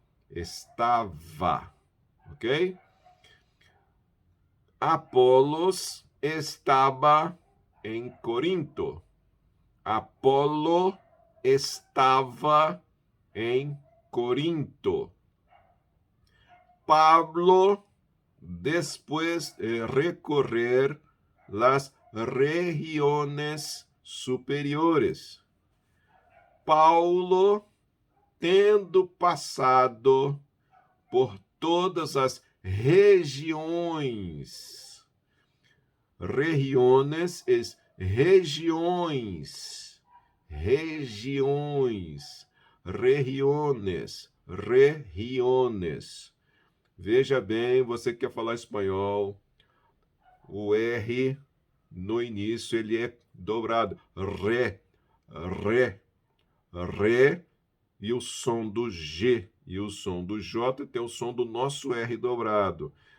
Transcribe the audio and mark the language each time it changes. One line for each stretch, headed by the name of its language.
Portuguese: Estava, ok? Apolos estava em Corinto. Apolo estava em Corinto.
Spanish: Pablo, después de recorrer las regiones superiores.
Portuguese: Paulo, tendo passado por todas as regiões.
Spanish: Regiones es regiões.
Portuguese: Regiões. Regiones.
Spanish: Regiones.
Portuguese: Veja bem, você que quer falar espanhol, o R no início ele é dobrado. Re, re, re, e o som do G e o som do J tem o som do nosso R dobrado.